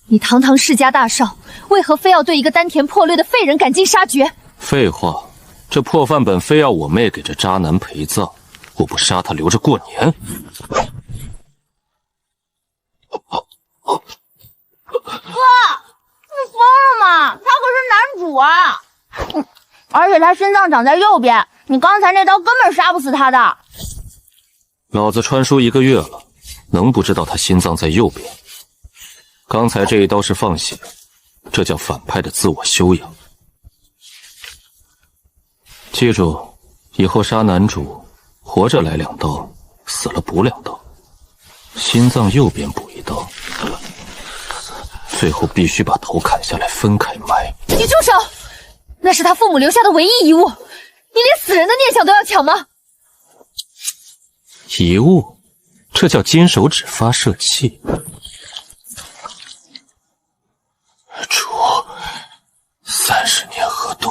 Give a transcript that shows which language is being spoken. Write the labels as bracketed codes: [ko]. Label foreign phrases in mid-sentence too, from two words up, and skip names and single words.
[zh] 你堂堂世家大少，為何非要對一個丹田破裂的廢人趕盡殺絕？廢話，這破範本非要我妹給這渣男陪葬，我不殺他留着過年。哥，你瘋了嗎？他可是男主啊！而且他心脏长在右邊，你剛才那刀根本殺不死他的。老子穿書1個月了，能不知道他心臟在右邊？剛才這一刀是放血，這叫反派的自我修養。記住，以後殺男主，活着來2刀，死了補2刀，心臟右邊補1刀，最後必須把頭砍下來分開埋。你住手！那是他父母留下的唯一遺物，你連死人的念想都要搶嗎？遺物，這叫金手指發射器。主，30年河东。